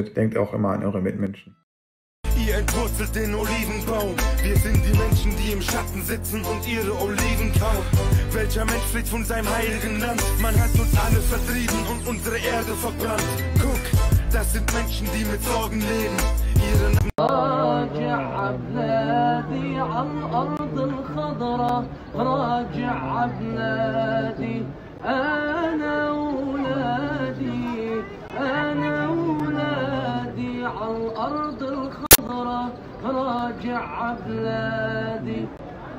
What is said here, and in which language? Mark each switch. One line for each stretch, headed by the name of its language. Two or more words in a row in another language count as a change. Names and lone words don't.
German: Denkt auch immer an eure Mitmenschen. Ihr entwurzelt den Olivenbaum. Wir sind die Menschen, die im Schatten sitzen und ihre Oliven kauen. Welcher Mensch fliegt von seinem heiligen Land? Man hat uns alle vertrieben und unsere Erde verbrannt. Guck, das sind Menschen, die mit Sorgen leben.
Arabic: راجع بلادي عالأرض الخضراء، راجع بلادي أنا ولادي، أنا ولادي عالأرض الخضراء، راجع بلادي.